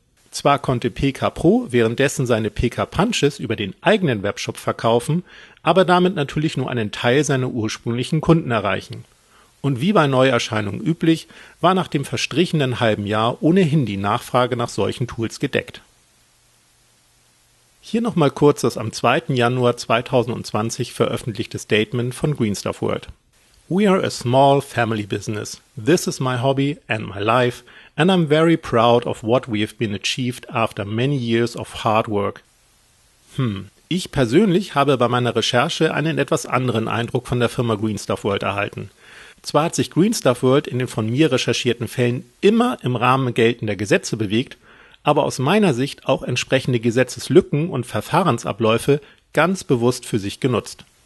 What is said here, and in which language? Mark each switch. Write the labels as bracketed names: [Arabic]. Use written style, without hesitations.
[German] Zwar konnte PK Pro währenddessen seine PK Punches über den eigenen Webshop verkaufen, aber damit natürlich nur einen Teil seiner ursprünglichen Kunden erreichen. Und wie bei Neuerscheinungen üblich, war nach dem verstrichenen halben Jahr ohnehin die Nachfrage nach solchen Tools gedeckt. Hier nochmal kurz das am 2. Januar 2020 veröffentlichte Statement von Green Stuff World. [English] We are a small family business. This is my hobby and my life, and I'm very proud of what we have been achieved after many years of hard work. [German] Ich persönlich habe bei meiner Recherche einen etwas anderen Eindruck von der Firma Green Stuff World erhalten. Zwar hat sich Green Stuff World in den von mir recherchierten Fällen immer im Rahmen geltender Gesetze bewegt, aber aus meiner Sicht auch entsprechende Gesetzeslücken und Verfahrensabläufe ganz bewusst für sich genutzt.